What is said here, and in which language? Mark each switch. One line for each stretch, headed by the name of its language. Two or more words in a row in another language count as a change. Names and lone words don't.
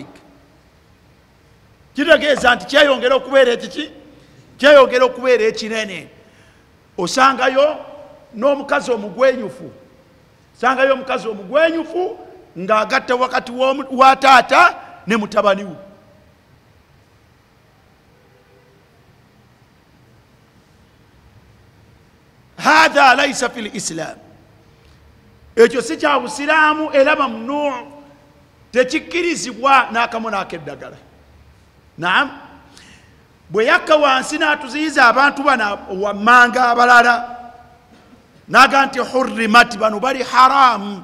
Ganda: Kitegeeza nti kyeyongera okubeera ekiki, kyeyongera okubeera ekinene. Osangayo n'omukazi omugwenyufu, osangayo omukazi omugwenyufu ng'agatta wakati wa taata ne mutabani we.
Arabic: Hadha laysa fil islam.
Ganda: Ekyo si kya busiraamu, era mamnuu, tekikkirizibwa n'akamu n'akeddagala. Naam, bwe yakka wansi n'atuziyiza abantu bano wammanga abalala, naga nti hurrimat, bano bali haramu.